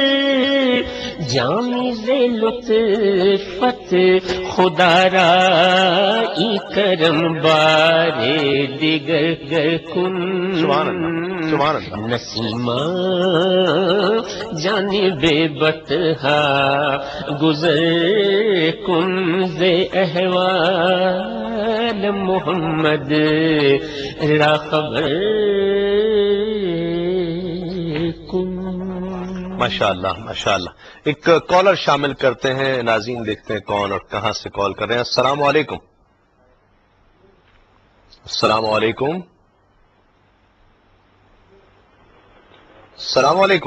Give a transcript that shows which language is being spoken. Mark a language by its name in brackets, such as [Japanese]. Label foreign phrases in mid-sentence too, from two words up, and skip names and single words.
[Persian] جامی ز لطفت خدا را ای کرم بارے دیگر گر کن. نسیمہ جانب بطحا گزر کن. ز احوال محمد را خبر کن. [Arabic] ماشاءاللہ ماشاءاللہ. [Urdu] ایک کالر شامل کرتے ہیں، ناظرین دیکھتے ہیں کون اور کہاں سے کال کر رہے ہیں. [Arabic] السلام علیکم. السلام علیکم. السلام علیکم.